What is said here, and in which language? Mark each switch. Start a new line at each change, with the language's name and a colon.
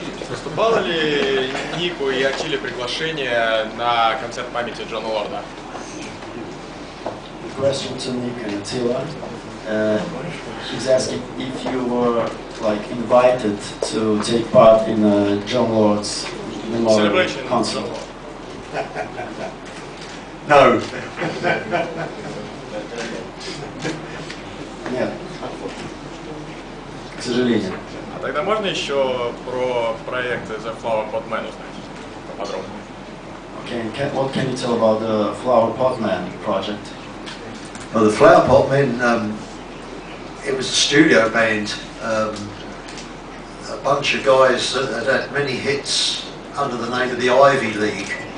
Russian: Поступало ли Нику и Атиле приглашение на концерт памяти Джона Лорда?
English: Question to Nik and Attila. He's asking if you were like invited to take part in John Lord's memorial concert. No.
Russian: Нет. К сожалению. Тогда можно еще про проект The Flower Pot Man узнать поподробнее?
English: Okay, what can you tell about the Flower Pot Man project? Well, the Flower Pot Men, it was a studio band, a bunch of guys that had many hits under the name of the Ivy League.